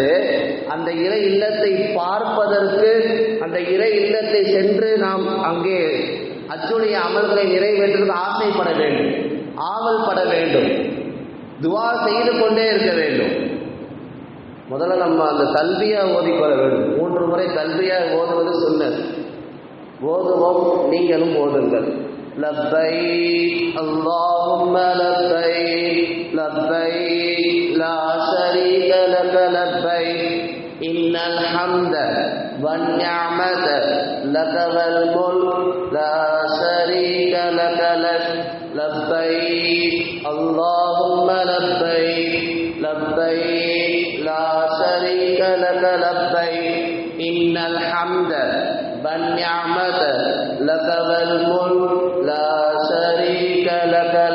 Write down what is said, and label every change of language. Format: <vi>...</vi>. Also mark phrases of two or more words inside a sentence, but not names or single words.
<ta>அந்த இறை இல்லத்தை பார்ப்பதற்கு, அந்த இறை இல்லத்தை சென்று நாம் அங்கே ஹஜ்ஜுடைய அமல்களை நிறைவேற்றுவதற்கு ஆசைப்பட வேண்டும், ஆவல் பட வேண்டும், துவா செய்து கொண்டே இருக்க வேண்டும். முதல்ல நம்ம அந்த தல்பியா ஓதிக்கொள்ள வேண்டும். 3 முறை தல்பியா ஓதுவது சுன்னத். ஓதுவோம், நீங்களும் ஓதுங்கள்.</ta> <ar>لبيك اللهم لبيك لبيك لا شريك إن الحمد والنعمة لك والملك لا شريك لك لبيك اللهم لبيك لبيك لا شريك لك لبيك إن الحمد والنعمة لك والملك لا شريك لك</ar>